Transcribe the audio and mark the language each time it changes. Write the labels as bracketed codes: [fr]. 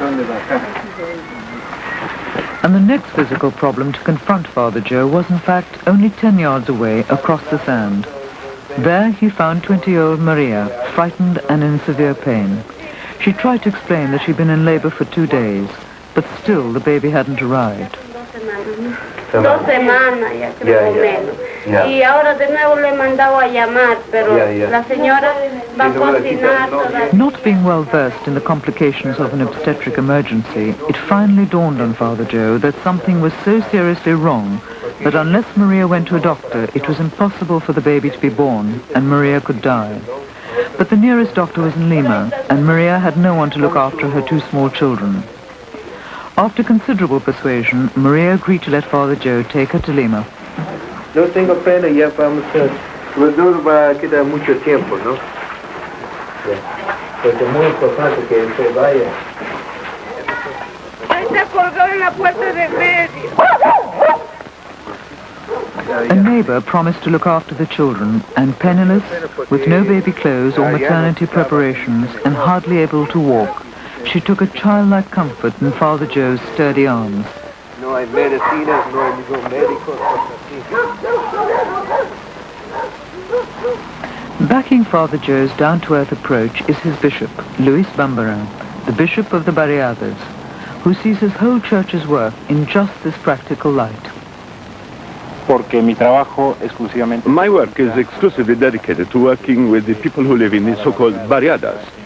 [en] And the next physical problem to confront Father Joe was in fact only 10 yards away across the sand. There he found 20-year-old Maria, frightened and in severe pain. She tried to explain that she'd been in labor for 2 days, but still the baby hadn't arrived. [es] 2 semanas, ya creo menos. Y ahora de nuevo le he mandado a llamar, pero la señora va a cocinar todavía. [en] Not being well versed in the complications of an obstetric emergency, it finally dawned on Father Joe that something was so seriously wrong that unless Maria went to a doctor, it was impossible for the baby to be born, and Maria could die. But the nearest doctor was in Lima, and Maria had no one to look after her 2 small children. After considerable persuasion, Maria agreed to let Father Joe take her to Lima. [es] No tengo pena, ya vamos a... No va a quedar mucho tiempo, ¿no? Porque es muy importante que usted vaya. Ahí está colgado en la puerta de medio. [en] A neighbor promised to look after the children, and penniless, with no baby clothes or maternity preparations, and hardly able to walk, she took a childlike comfort in Father Joe's sturdy arms. [es] No hay medicinas, no hay ningún médico. [en] Backing Father Joe's down-to-earth approach is his bishop, Luis Bambaran, the bishop of the Barriadas, who sees his whole church's work in just this practical light. My work is exclusively dedicated to working with the people who live in the so-called barriadas.